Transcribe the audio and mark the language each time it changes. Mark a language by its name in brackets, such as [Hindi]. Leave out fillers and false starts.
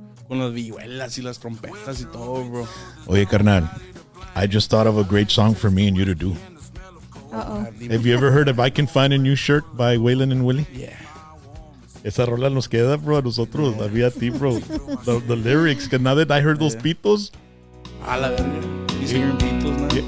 [Spanish] Con las vihuelas y las trompetas y todo, bro. Oye, carnal, [English] I just thought of a great song for me and you to do. Uh-oh. Have you ever heard of I Can Find a New Shirt by Waylon and Willie? Yeah. [Spanish] Esa rola nos queda, bro, a nosotros, a mí, a ti, bro. [English] The lyrics, [Spanish] que [English] now that I heard those pitos. [Spanish] A la verga. [English] He's hearing Beatles now.